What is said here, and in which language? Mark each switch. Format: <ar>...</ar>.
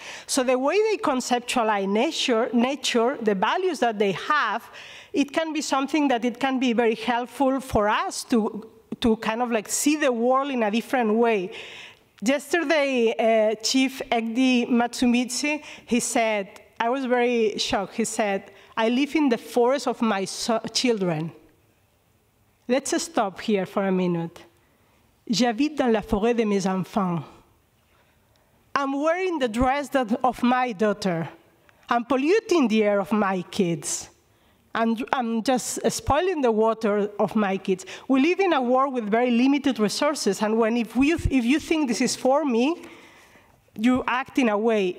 <en>So the way they conceptualize nature, the values that they have, it can be something that it can be very helpful for us to kind of like see the world in a different way. Yesterday, Chief Egdi Matsumitsu, he said, I was very shocked, he said, "I live in the forest of my children." Let's stop here for a minute.</en> <fr>J'habite dans la forêt de mes enfants.</fr> <en>I'm wearing the dress of my daughter. I'm polluting the air of my kids. I'm just spoiling the water of my kids. We live in a world with very limited resources, and if you think this is for me, you act in a way.</en>